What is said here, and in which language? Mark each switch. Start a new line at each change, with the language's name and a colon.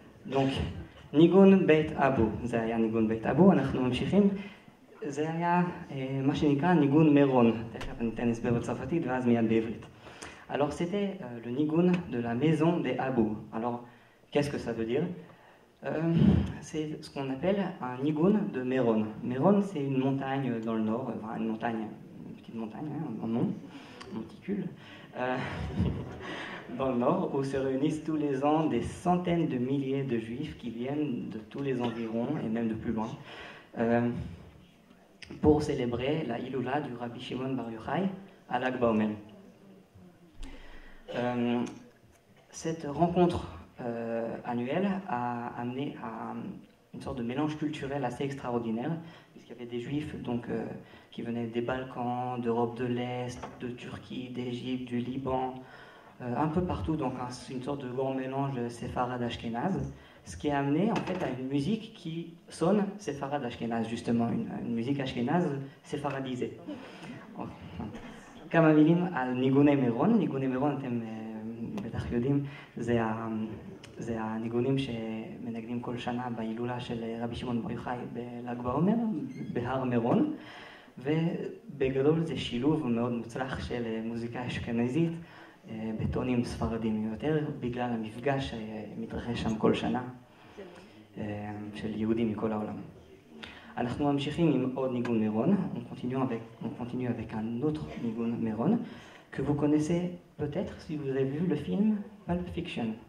French: Donc,
Hebrew: ניגון בית אבו, זה היה ניגון בית אבו, אנחנו ממשיכים. זה היה מה שנקרא ניגון מירון, תכף אני אתן הסבר בצרפתית ואז מיד בעברית.
French: Alors c'était le nigoun de la maison des Abou. Alors qu'est-ce que ça veut dire? C'est ce qu'on appelle un nigoun de Méron. Méron c'est une montagne dans le nord, enfin une petite montagne en nom, monticule. Dans le nord, où se réunissent tous les ans des centaines de milliers de juifs qui viennent de tous les environs et même de plus loin pour célébrer la Iloula du Rabbi Shimon Bar Yochai à Lag Baomer. Cette rencontre annuelle a amené à une sorte de mélange culturel assez extraordinaire, puisqu'il y avait des juifs donc, qui venaient des Balkans, d'Europe de l'Est, de Turquie, d'Égypte, du Liban, un peu partout, donc une sorte de grand mélange séfarade ashkénaze, ce qui a amené en fait à une musique qui sonne séfarade ashkénaze, justement, une musique ashkénaze séfaradisée.
Hebrew: כמה מילים על ניגוני מירון. ניגוני מירון, אתם בטח יודעים, זה הניגונים שמנגנים כל שנה בהילולה של רבי שמעון בר יוחאי בל"ג בעומר, בהר מירון, ובגדול זה שילוב מאוד מוצלח של מוזיקה אשכנזית בטונים ספרדיים יותר, בגלל המפגש שמתרחש שם כל שנה של יהודים מכל העולם. אנחנו ממשיכים עם עוד ניגון מירון.
French: On continue avec un autre ניגון מירון que vous connaissez peut-être si vous avez vu le film Pulp Fiction.